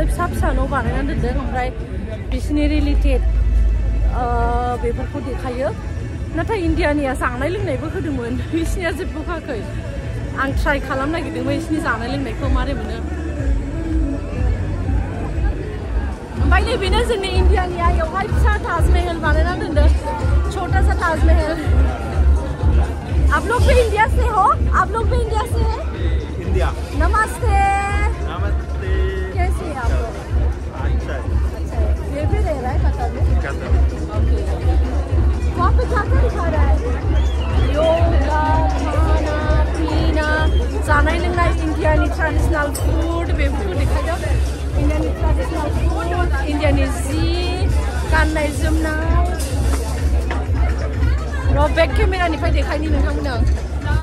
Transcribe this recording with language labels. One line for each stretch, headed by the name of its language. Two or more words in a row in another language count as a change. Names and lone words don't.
Bodo: फिसा फिसा न' बानायनानै दोनदों ओमफ्राय बिसिनि रिलेटेड बेफोरखौ देखायो नाथाय इन्डियानिया जानाय लोंनायबो होदोंमोन बिसिनिया जेबो होआखै आं ट्राइ खालामनो नागिरदोंमोन बिसिनि जानाय लोंनायखौ मारै मोनो ओमफ्राय नैबेनो जोंनि इन्डियानिया बेवहाय फिसा ताजमहल बानायनानै दोनदों
Hindi: छोटा सा ताजमहल आप लोग भी इंडिया से हो आप लोग भी इंडिया से हैं इंडिया नमस्ते नमस्ते कैसे हैं आप लोग अच्छा ये भी रह रहा है कतर में कतर ओके वहाँ पे क्या क्या दिखा रहा है योगा खाना पीना
Bodo: जानाय लोंनाय इंडियानि
English: traditional food
Bodo: बेफोरखौ देखायदों इंडियानि
English: traditional food
Bodo: इंडियानि जि गाननाय जोमनाय र' बेक केमेरानिफ्राय देखायनि नोंथांमोननो